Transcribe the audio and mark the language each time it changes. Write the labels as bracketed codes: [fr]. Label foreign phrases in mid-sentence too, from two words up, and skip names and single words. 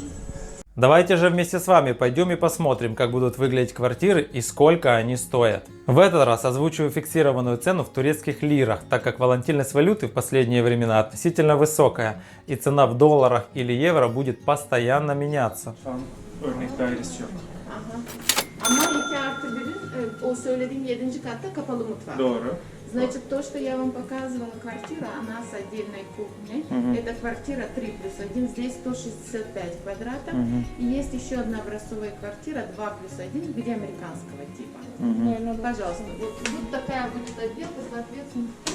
[ru] Давайте же вместе с вами пойдем и посмотрим, как будут выглядеть квартиры и сколько они стоят. В этот раз озвучиваю фиксированную цену в турецких лирах, так как волатильность валюты в последние времена относительно высокая, и цена в долларах или евро будет постоянно меняться. [tr] Şu an örnek dairesi yok. Ama 2 artı 1'in o söylediğim 7. katta kapalı mutfak. Doğru. [ru] Значит, то, что я вам показывала, квартира, она с отдельной кухней. Это квартира 3+1, здесь 165 квадратов. И есть еще одна образцовая квартира 2+1, где американского типа. Пожалуйста, вот такая будет отделка, соответственно.